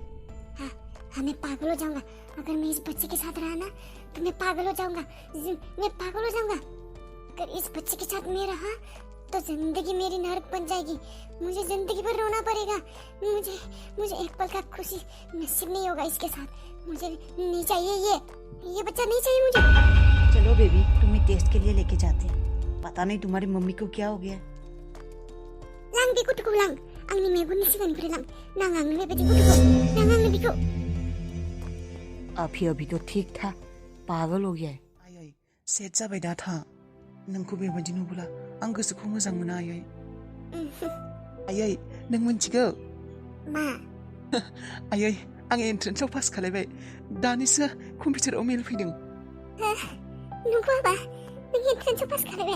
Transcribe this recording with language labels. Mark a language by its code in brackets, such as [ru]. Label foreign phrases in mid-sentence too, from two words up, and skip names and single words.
[hi] हाँ मैं पागल हो जाऊंगा अगर मैं इस बच्चे के साथ रहा ना तो मैं पागल हो जाऊंगा अगर इस बच्चे के साथ मैं रहा तो जिंदगी मेरी नरक बन जाएगी मुझे जिंदगी भर रोना पड़ेगा मुझे एक पल का खुशी नसीब नहीं होगा इसके साथ मुझे नहीं चाहिए ये बच्चा नहीं चाहिए मुझे चलो बेबी तुम्हें टेस्ट के लिए लेके जाते हैं पता नहीं तुम्हारी मम्मी को क्या हो गया [brx] lang bikut ko lang आंनि मेगननि सिगांनिफ्राय लां नाङांनो बेबायदि गथ'खौ नाङांनो बिखौ [hi] अभी तो ठीक था पागल हो गया है [brx] आयै सेट जाबाय दा था नोंखौ बेबायदि नुब्ला आं गोसोखौ मोजां मोना आयै आयै नों मिन्थिगौ मा आयै आं एन्ट्रेन्सआव पास खालायबाय दानिसो कम्पिउटाराव मेल फैदों नंगौ आबा नों एन्ट्रेन्सआव पास खालायबाय